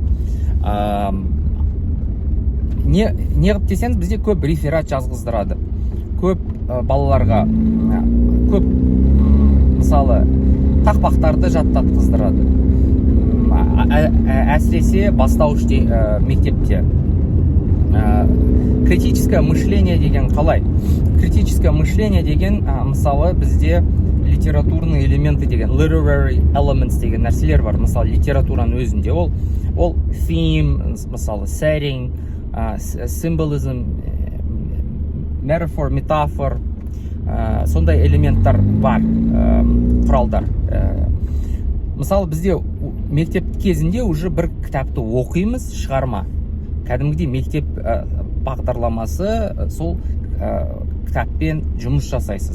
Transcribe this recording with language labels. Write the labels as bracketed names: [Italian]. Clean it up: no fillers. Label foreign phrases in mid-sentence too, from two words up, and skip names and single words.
[Kazakh] Не қып десеңіз, бізде көп реферат жазғыздырады, көп балаларға көп мысалы тақпақтарды жаттатқыздырады, әсіресе бастауыш мектепте. [Russian] Критическое мышление [Kazakh] деген қалай? [Russian] Критическое мышление [Kazakh] деген мысалы бізде [Russian] литературный элементы [Kazakh] деген, [English] literary elements [Kazakh] деген нәрселер бар. Мысалы литератураның өзінде ол theme, мысалы [English] setting, symbolism, metaphor, [Kazakh] метафор, сондай элементтер бар, құралдар. Мысалы бізде мектеп кезінде уже бір кітапты оқимыз, шығарма. Кәдімгідей мектеп бағдарламасы, сол кітаппен жұмыс жасайсыз.